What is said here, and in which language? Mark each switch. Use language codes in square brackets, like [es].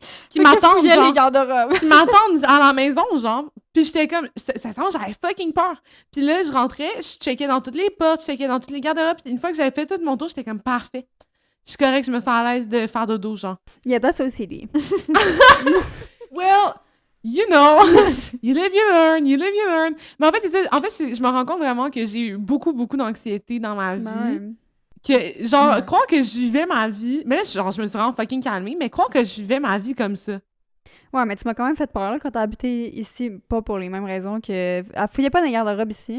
[fr] Qui m'attende, Il y a genre. les garde-robes. Qui m'attendent à la maison, genre. Puis j'étais comme, ça sent, j'avais fucking peur. Puis là, je rentrais, je checkais dans toutes les portes, je checkais dans toutes les garde-robes. Puis une fois que j'avais fait tout mon tour, j'étais comme, parfait. Je suis correcte, je me sens à l'aise de faire dodo, genre. [en] Yeah, that's OCD. Well, you know, you live, you learn, you live, you learn. [fr] Mais en fait, c'est ça. En fait, je me rends compte vraiment que j'ai eu beaucoup, beaucoup d'anxiété dans ma vie. Ouais. Que, genre, croire que je vivais ma vie... Mais là, genre, je me suis vraiment fucking calmée, mais croire que je vivais ma vie comme ça. Ouais, mais tu m'as quand même fait peur là, quand t'as habité ici, pas pour les mêmes raisons que... Elle fouillait pas dans les garde-robes ici.